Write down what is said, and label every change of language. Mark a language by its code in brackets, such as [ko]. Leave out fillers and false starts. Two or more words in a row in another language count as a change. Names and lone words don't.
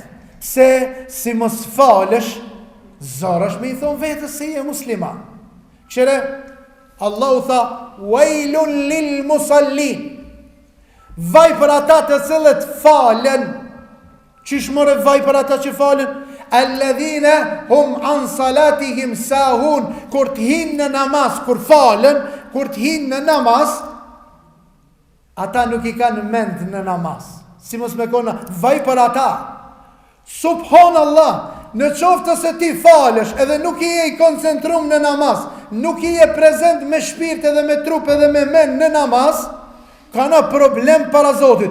[sq] Pse si mos falesh, zarash me i thonë vetës se je musliman. Këshire, Allahu tha, [ar] ويل للمصلين. [sq] Vaj për ata të cilët falen. Qish more vaj për ata që falen? [ar] الذين هم عن صلاتهم ساهون. [sq] Kur të hinë në namaz, kur falen, kur të hinë në namaz, ata nuk i kanë mend në namaz. Si mos me kona, vaj për ata. Subhanallah, në qoftë se ti falesh edhe nuk i e i koncentrum në namaz, nuk i e prezent me shpirt edhe me trup edhe me men në namaz, kana problem para Zotit.